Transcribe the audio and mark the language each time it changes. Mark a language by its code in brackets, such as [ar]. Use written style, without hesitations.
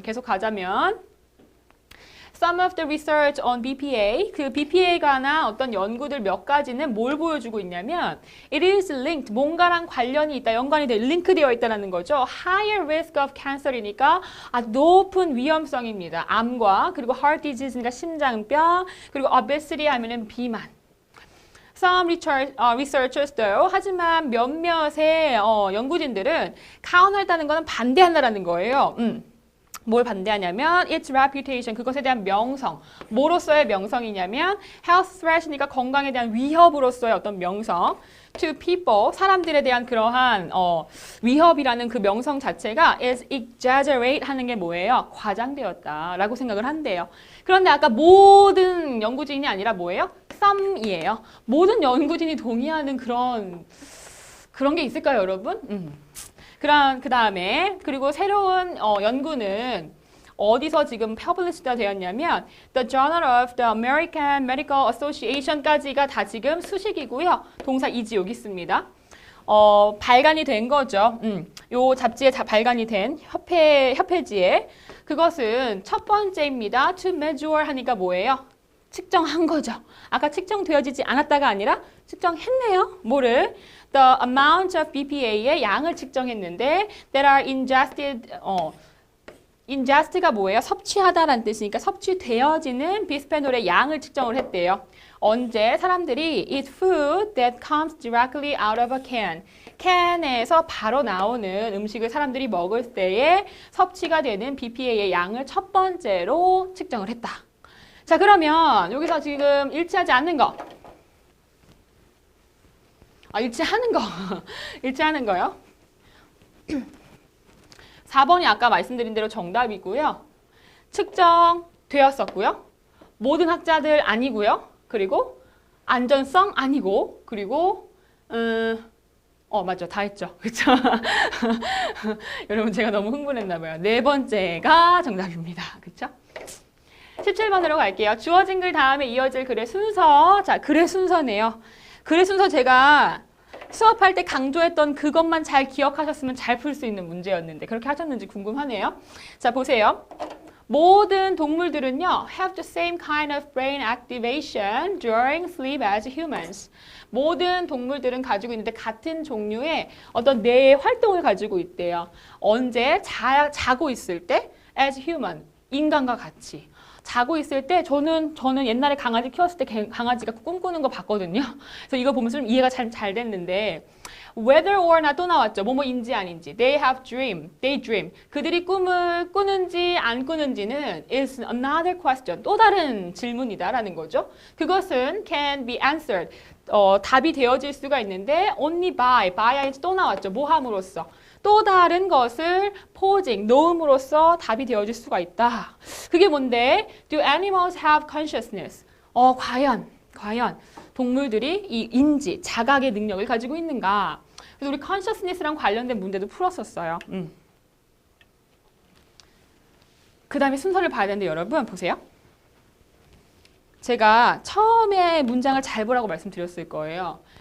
[ko] 계속 가자면 [en] Some of the research on BPA, [ko] 그 BPA에 관한 어떤 연구들 몇 가지는 뭘 보여주고 있냐면 [en] It is linked, [ko] 뭔가랑 관련이 있다, 연관이 링크되어 있다는 거죠. [en] Higher risk of cancer [ko] 이니까 아주 높은 위험성입니다. 암과 그리고 heart disease니까 심장병, 그리고 obesity 하면은 비만. [en] Some researchers도요. [ko] 하지만 몇몇의 연구진들은 카운트했다는 것은 반대한다는 거예요. 뭘 반대하냐면 [en] its reputation, [ko] 그것에 대한 명성. 뭐로서의 명성이냐면 health threat이니까 건강에 대한 위협으로서의 어떤 명성. [en] To people, [ko] 사람들에 대한 그러한 위협이라는 그 명성 자체가 [en] is exaggerate [ko] 하는 게 뭐예요? 과장되었다라고 생각을 한대요. 그런데 아까 모든 연구진이 아니라 뭐예요? [en] some이에요. [ko] 모든 연구진이 동의하는 그런 게 있을까요, 여러분? 그 다음에 그리고 새로운 연구는 어디서 지금 퍼블리시가 되었냐면 The Journal of the American Medical Association까지가 다 지금 수식이고요. 동사 is 여기 있습니다. 발간이 된 거죠. 요 잡지에 발간이 된 협회지에 그것은 첫 번째입니다. To measure 하니까 뭐예요? 측정한 거죠. 아까 측정되어지지 않았다가 아니라 측정했네요. 뭐를? [en] The amount of BPA [ko] 의 양을 측정했는데 [en] that are ingested, [ko] ingest가 뭐예요? 섭취하다라는 뜻이니까 섭취되어지는 비스페놀의 양을 측정을 했대요. 언제? 사람들이 [en] eat food that comes directly out of a can. [ko] 캔에서 바로 나오는 음식을 사람들이 먹을 때에 섭취가 되는 BPA의 양을 첫 번째로 측정을 했다. 자, 그러면 여기서 지금 일치하지 않는 거. 일치하는 거. 일치하는 거요. 4번이 아까 말씀드린 대로 정답이고요. 측정되었었고요. 모든 학자들 아니고요. 그리고 안전성 아니고 그리고 맞죠. 다 했죠. 그렇죠? 여러분 제가 너무 흥분했나 봐요. 네 번째가 정답입니다. 그렇죠? 17번으로 갈게요. 주어진 글 다음에 이어질 글의 순서. 자, 글의 순서네요. 글의 순서 제가 수업할 때 강조했던 그것만 잘 기억하셨으면 잘 풀 수 있는 문제였는데 그렇게 하셨는지 궁금하네요. 자, 보세요. 모든 동물들은요, [en] have the same kind of brain activation during sleep as humans. [ko] 모든 동물들은 가지고 있는데 같은 종류의 어떤 뇌의 활동을 가지고 있대요. 언제? 자고 있을 때 [en] as human, [ko] 인간과 같이. 자고 있을 때 저는 옛날에 강아지 키웠을 때 강아지가 꿈꾸는 거 봤거든요. 그래서 이거 보면서 좀 이해가 잘 됐는데 [en] whether or not [ko] 또 나왔죠. 뭐뭐인지 아닌지. [en] They have dream. They dream. [ko] 그들이 꿈을 꾸는지 안 꾸는지는 [en] is another question. [ko] 또 다른 질문이다라는 거죠. 그것은 [en] can be answered. [ko] 답이 되어질 수가 있는데 [en] only by [ko] 또 나왔죠. 뭐 함으로써. 또 다른 것을 posing, 놓음으로써 답이 되어질 수가 있다. 그게 뭔데? [en] Do animals have consciousness? [ko] 과연 동물들이 이 인지, 자각의 능력을 가지고 있는가? 그래서 우리 consciousness랑 관련된 문제도 풀었었어요. 그 다음에 순서를 봐야 되는데 여러분 보세요. 제가 처음에 문장을 잘 보라고 말씀드렸을 거예요.